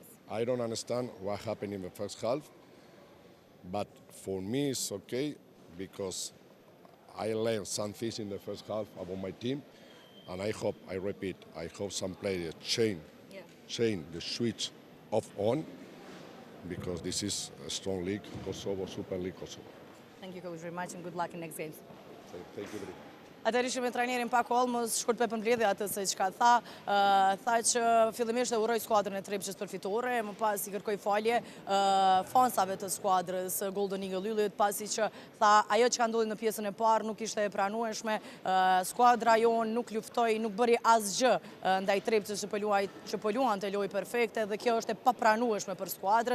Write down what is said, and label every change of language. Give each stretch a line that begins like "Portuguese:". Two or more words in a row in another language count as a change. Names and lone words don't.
English: I don't understand what happened in the first half, but for me it's okay because I learned some things in the first half about my team, and I hope some players change the switch off on, because this is a strong league, Kosovo, Super League Kosovo. Thank you, Coach, very much, and good luck in next games. Thank you very much.
Albanian: Atëherë ishim me trajnerin Pako Olmos, shkurt për përmbledhje atë se çka tha që fillimisht e uroi skuadrën e Trepçës për fitore, më pas i kërkoi falje fansave të skuadrës Golden Eagle Yllit, pasi që tha ajo çka ndodhi në pjesën e parë nuk ishte e pranueshme, skuadra jon nuk luftoi, nuk bëri asgjë ndaj Trepçës që po luante lojë perfekte, dhe kjo është e papranueshme për skuadrën.